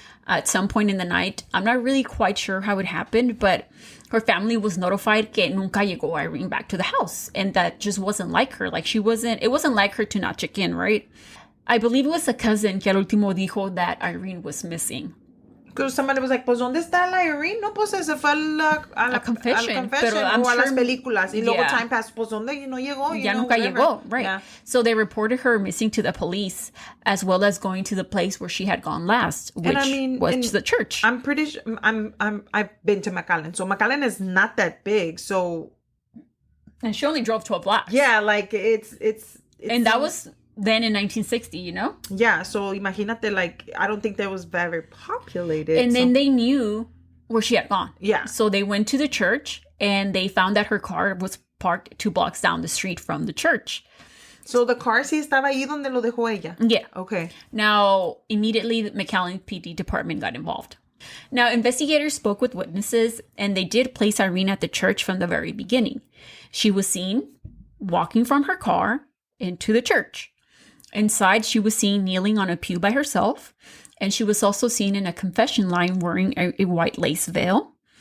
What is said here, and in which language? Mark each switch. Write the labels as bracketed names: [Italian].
[English] At some point in the night, I'm not really quite sure how it happened, but her family was notified [Spanish] que nunca llegó Irene [English] back to the house. And that just wasn't like her. Like, it wasn't like her to not check in, right? I believe it was a cousin [Spanish] que al último dijo [English] that Irene was missing. Because somebody was like, [Spanish] pues, ¿dónde está la Irene? No, pues, se fue a la [English] confession. [Spanish] Pero o a las películas. Y luego [English] time passed, [Spanish] pues, ¿dónde? No llegó. Ya nunca llegó, [English] right. Yeah. So they reported her missing to the police, as well as going to the place where she had gone last, which was the church. I'm pretty sure, I've been to McAllen. So McAllen is not that big, so... And she only drove 12 blocks. Yeah, like, it's and that was... Then in 1960, you know? Yeah, so imagínate, like, I don't think that was very populated. And then they knew where she had gone. Yeah. So they went to the church and they found that her car was parked 2 blocks down the street from the church. So the car [Spanish] sí estaba ahí donde lo dejó ella? [English] Yeah. Okay. Now, immediately, the McAllen PD department got involved. Now, investigators spoke with witnesses and they did place Irene at the church from the very beginning. She was seen walking from her car into the church. Inside, she was seen kneeling on a pew by herself, and she was also seen in a confession line wearing a white lace veil.